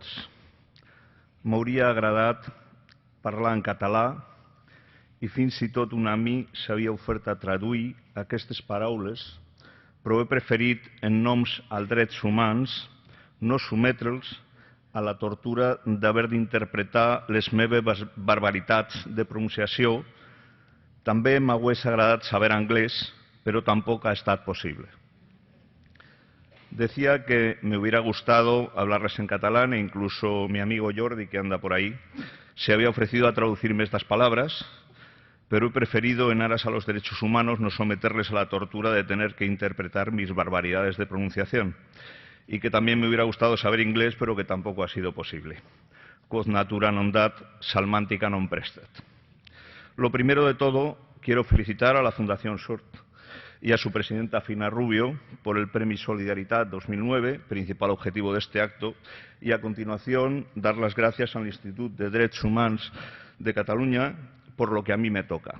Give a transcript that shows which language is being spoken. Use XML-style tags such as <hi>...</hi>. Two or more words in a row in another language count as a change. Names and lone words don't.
<ca>M'hauria agradat parlar en català i fins i tot un amic s'havia ofert a traduir aquestes paraules, però he preferit, en noms als drets humans, no sotmetre'ls a la tortura d'haver d'interpretar les meves barbaritats de pronunciació. També m'hagués agradat saber anglès,</ca> <es>pero tampoco ha estado posible. Decía que me hubiera gustado hablarles en catalán e incluso mi amigo Jordi, que anda por ahí, se había ofrecido a traducirme estas palabras, pero he preferido, en aras a los derechos humanos, no someterles a la tortura de tener que interpretar mis barbaridades de pronunciación. Y que también me hubiera gustado saber inglés, pero que tampoco ha sido posible.</es> <la>Quod natura non dat, salmantica non prestet.</la> <es>Lo primero de todo, quiero felicitar a la Fundación SORT y a su presidenta Fina Rubio por el Premio Solidaridad 2009, principal objetivo de este acto, y a continuación dar las gracias al Institut de Drets Humans de Cataluña por lo que a mí me toca.</es>